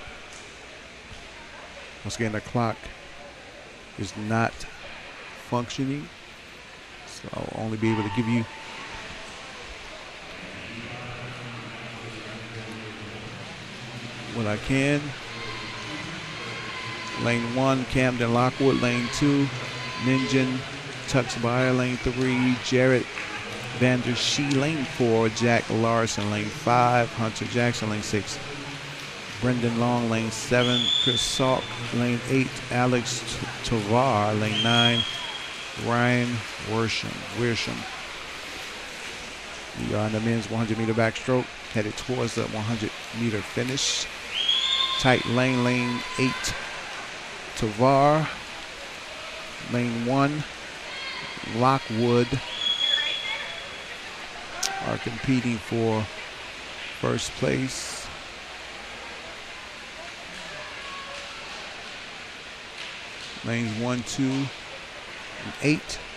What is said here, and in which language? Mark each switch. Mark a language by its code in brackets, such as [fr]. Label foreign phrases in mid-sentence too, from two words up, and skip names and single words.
[en] Once again, the clock is not functioning, so I'll only be able to give you what I can. Lane 1, Camden Lockwood. Lane 2, Ninjin Tuxbury. Lane 3, Jarrett Vander Shee. Lane 4, Jack Larson. Lane 5, Hunter Jackson. Lane 6, Brendan Long. Lane 7, Chris Salk. Lane 8, Alex Tovar. Lane 9, Ryan Wersham. We are in the men's 100-meter backstroke, headed towards the 100-meter finish. Tight lane, lane 8, Tovar. Lane 1, Lockwood are competing for first place. Lanes 1, 2, and 8.